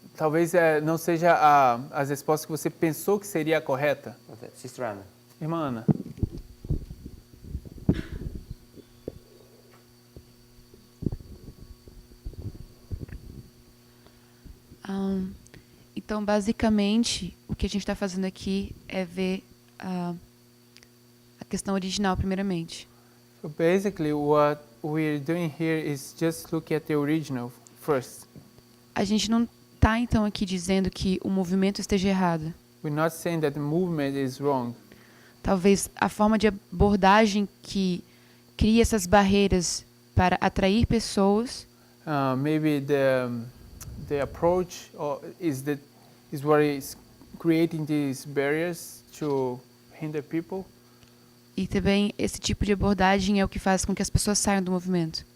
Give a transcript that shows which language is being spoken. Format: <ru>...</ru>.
<pt>Talvez não seja as respostas que você pensou que seria a correta.</pt> <en>Sister Anna.</en> <pt>Irmã Ana. Então, basicamente, o que a gente está fazendo aqui é ver a questão original, primeiramente.</pt> <en>So basically, what we're doing here is just look at the original first.</en> <pt>A gente não está então aqui dizendo que o movimento esteja errado.</pt> <en>We're not saying that the movement is wrong.</en> <pt>Talvez a forma de abordagem que cria essas barreiras para atrair pessoas.</pt> <en>Maybe the approach is what is creating these barriers to hinder people.</en> <pt>E também esse tipo de abordagem é o que faz com que as pessoas saiam do movimento.</pt>